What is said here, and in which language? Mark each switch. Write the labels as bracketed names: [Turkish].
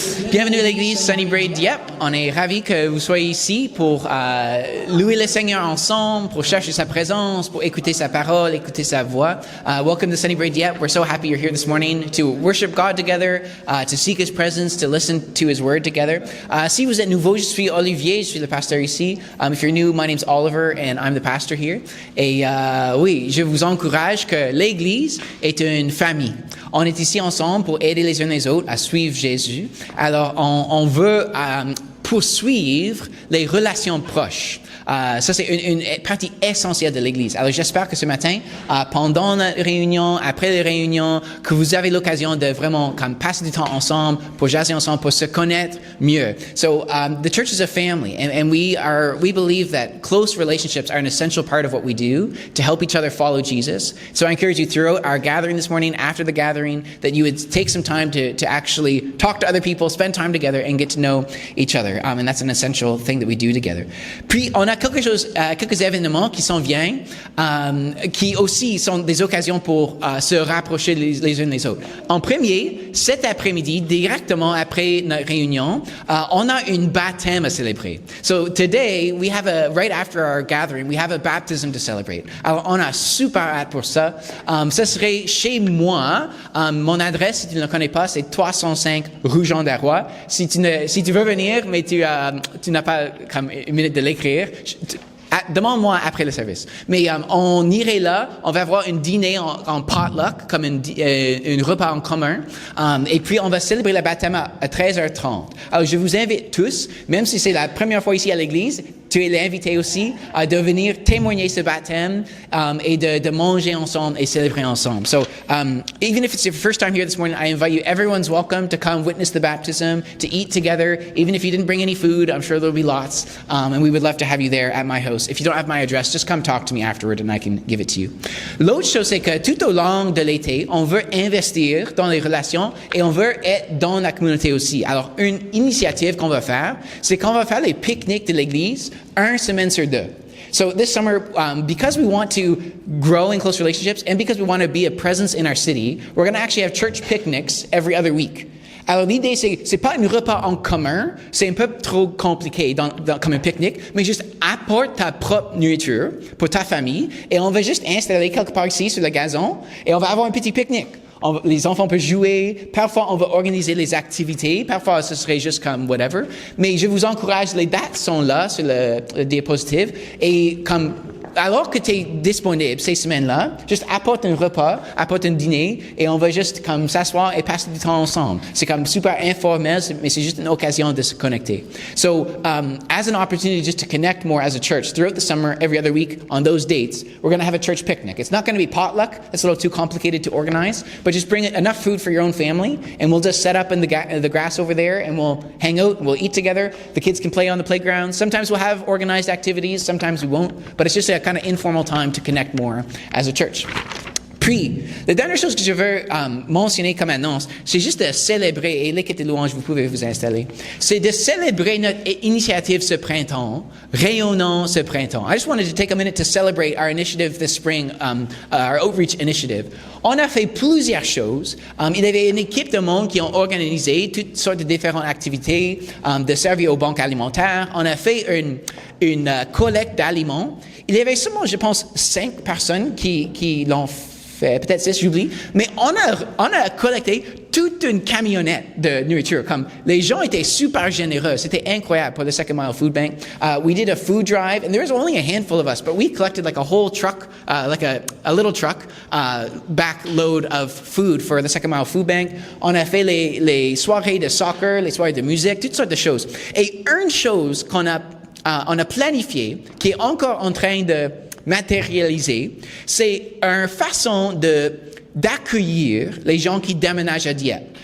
[French] Bienvenue à l'église Sunnybrae Dieppe. On est ravis que vous soyez ici pour louer le Seigneur ensemble, pour chercher sa présence, pour écouter sa parole, écouter sa voix. [English] Welcome to Sunnybrae Dieppe. We're so happy you're here this morning to worship God together, to seek His presence, to listen to His Word together. [French] Si vous êtes nouveau, je suis Olivier, je suis le pasteur ici. [English] If you're new, my name's Oliver and I'm the pastor here. [French] Et oui, je vous encourage que l'église est une famille. On est ici ensemble pour aider les uns les autres à suivre Jésus. Alors, on veut poursuivre les relations proches. Ça, c'est une partie essentielle de l'Église. Alors, j'espère que ce matin, pendant la réunion, après les réunions, que vous avez l'occasion de vraiment passer du temps ensemble, pour jaser ensemble, pour se connaître mieux. [English] So, the church is a family, and we believe that close relationships are an essential part of what we do to help each other follow Jesus. So, I encourage you throughout our gathering this morning, after the gathering, that you would take some time to actually talk to other people, spend time together, and get to know each other. And that's an essential thing that we do together. [French] Puis, on a quelques événements qui s'en viennent, qui aussi sont des occasions pour se rapprocher les uns des autres. En premier, cet après-midi, directement après notre réunion, on a une baptême à célébrer. [English] So today, right after our gathering, we have a baptism to celebrate. [French] Alors, on a super hâte pour ça. Ça serait chez moi. Mon adresse, si tu ne la connais pas, c'est 305 rue Jean Darrois. Si tu veux venir, mais tu n'as pas comme une minute de l'écrire, demande-moi après le service. Mais on irait là, on va avoir un dîner en potluck, comme un repas en commun, et puis on va célébrer le baptême à 13h30. Alors je vous invite tous, même si c'est la première fois ici à l'église, tu es l'invité aussi de venir témoigner ce baptême et de manger ensemble et célébrer ensemble. [English] So even if it's your first time here this morning, I invite you, everyone's welcome to come witness the baptism, to eat together. Even if you didn't bring any food, I'm sure there'll be lots, and we would love to have you there at my house. If you don't have my address, just come talk to me afterward and I can give it to you. [French] L'autre chose, c'est que tout au long de l'été, on veut investir dans les relations et on veut être dans la communauté aussi. Alors, une initiative qu'on va faire, c'est qu'on va faire les pique-niques de l'église une semaine sur deux. [English] So this summer, because we want to grow in close relationships and because we want to be a presence in our city, we're going to actually have church picnics every other week. [French] Alors l'idée, c'est pas un repas en commun, c'est un peu trop compliqué comme un pique-nique, mais juste apporte ta propre nourriture pour ta famille et on va juste installer quelque part ici sur le gazon et on va avoir un petit pique-nique. Les enfants peuvent jouer, parfois on va organiser les activités, parfois ce serait juste comme whatever, mais je vous encourage, les dates sont là sur le diapositive et comme alors que tu es disponible ces semaines-là, juste apporte un repas, apporte un dîner et on va juste comme s'asseoir et passer du temps ensemble. C'est comme super informel, mais c'est juste une occasion de se connecter. [English] So, as an opportunity just to connect more as a church throughout the summer, every other week on those dates, we're going to have a church picnic. It's not going to be potluck. It's a little too complicated to organize, but just bring enough food for your own family and we'll just set up in the grass over there and we'll hang out and we'll eat together. The kids can play on the playground. Sometimes we'll have organized activities, sometimes we won't, but it's just a kind of informal time to connect more as a church. [French] Puis, la dernière chose que je veux mentionner comme annonce, c'est juste de célébrer, et l'équipe de louange, vous pouvez vous installer, c'est de célébrer notre initiative ce printemps, rayonnant ce printemps. [English] I just wanted to take a minute to celebrate our initiative this spring, our outreach initiative. [French] On a fait plusieurs choses. Il y avait une équipe de monde qui ont organisé toutes sortes de différentes activités, de servir aux banques alimentaires. On a fait une collecte d'aliments. Il y avait seulement, je pense, 5 personnes qui l'ont fait. Peut-être 6, j'oublie, mais on a collecté toute une camionnette de nourriture. Comme les gens étaient super généreux, c'était incroyable pour le Second Mile Food Bank. [English] We did a food drive, and there was only a handful of us, but we collected like a whole truck, like a little truck, back load of food for the Second Mile Food Bank. [French] On a fait les soirées de soccer, les soirées de musique, toutes sortes de choses. Et une chose qu'on a planifiée, qui est encore en train de matérialiser, c'est une façon d'accueillir les gens qui déménagent à Dieppe.